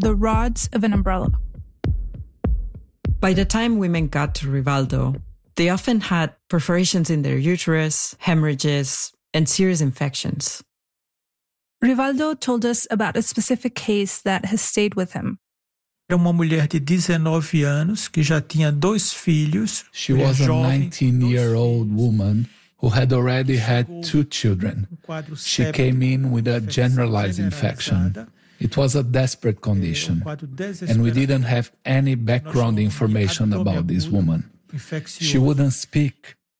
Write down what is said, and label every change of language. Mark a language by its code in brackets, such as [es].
[en] The rods of an umbrella. By the time women got to Rivaldo, they often had perforations in their uterus, hemorrhages, and serious infections. Rivaldo told us about a specific case that has stayed with him. [pt] Era uma mulher de 19 anos que já tinha 2 filhos. [en] She was a 19-year-old woman who had already had 2 children. She came in with a generalized infection. It was a desperate condition, and we didn't have any background information about this woman. She wouldn't speak.